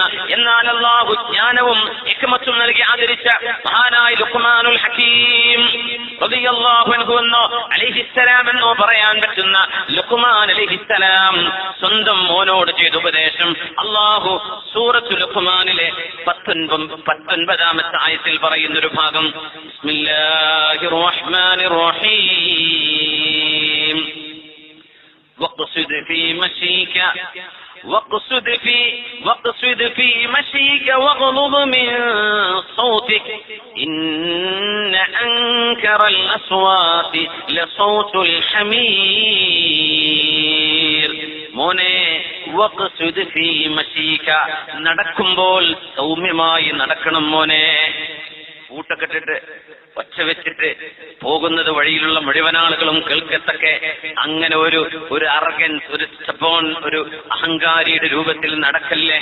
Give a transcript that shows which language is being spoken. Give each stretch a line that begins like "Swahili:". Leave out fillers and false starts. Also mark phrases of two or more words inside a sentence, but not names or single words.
Malayalam: എന്നാൽ അല്ലാഹു ജ്ഞാനവും ഹിക്മത്തും നൽകി ആദരിച്ച മഹാനായ ലുഖ്മാനുൽ ഹകീം
Arabic: رضي الله عنه
Malayalam: എന്നോ അലൈഹിസ്സലാം എന്നോ പറയാൻ പറ്റുന്ന ലുഖ്മാൻ അലൈഹിസ്സലാം സ്വന്തം മോനോട് ചെയ്ത ഉപദേശം അല്ലാഹു സൂറത്തുൽ ലുഖ്മാനിലെ 19ാമത്തെ ആയത്തിൽ പറയുന്നൊരു ഭാഗം,
Arabic: بسم الله الرحمن الرحيم واقصد في مشيك واقصد في مشيك واغضض من صوتك إن أنكر الأصوات لصوت الحمير.
Malayalam: മോനെ
Arabic: واقصد في مشيك,
Malayalam: നടക്കുമ്പോൾ സൗമ്യമായി നടക്കണം മോനെ. ഊട്ടക്കെട്ടിട്ട് ഒച്ച വെച്ചിട്ട് പോകുന്നത് വഴിയിലുള്ള മുഴുവൻ ആളുകളും കേൾക്കത്തക്കെ അങ്ങനെ ഒരു അർഗൻസ്, ഒരു സ്റ്റബോൺ, ഒരു അഹങ്കാരിയുടെ രൂപത്തിൽ നടക്കല്ലേ.